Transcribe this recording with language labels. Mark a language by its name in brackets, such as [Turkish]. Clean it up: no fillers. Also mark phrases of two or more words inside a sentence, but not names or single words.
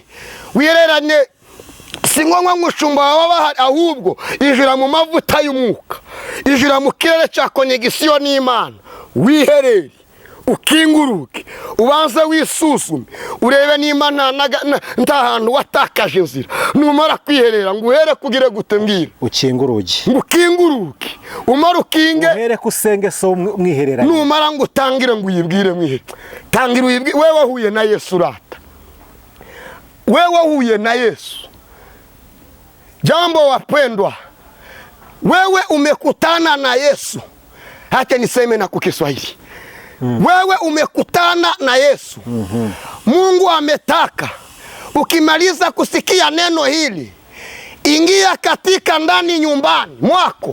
[Kinyarwanda] wihererane si ngombwa nk'ushumba baba bahari ahubwo injira mu mavuta y'umwuka injira mu kirere cya konegisiyo n'Imana wiherere ukinguruke ubanze wisuzume urebe niba nta hantu watakaje inzira numara kwiherera ngo uhere kugire gute mbwira ukinguruke umara ukinge uhere kusenge so mwiherera numara ngo utangire ngo uyibwire mwihere tangira uyibwire [Swahili] wewe huye na Yesu rata wewe huye na Yesu jambo wapendwa wewe umekutana na Yesu hata niseme na kwa Kiswahili wewe umekutana na Yesu. Mungu ametaka ukimaliza kusikia neno hili ingia katika ndani nyumbani mwako.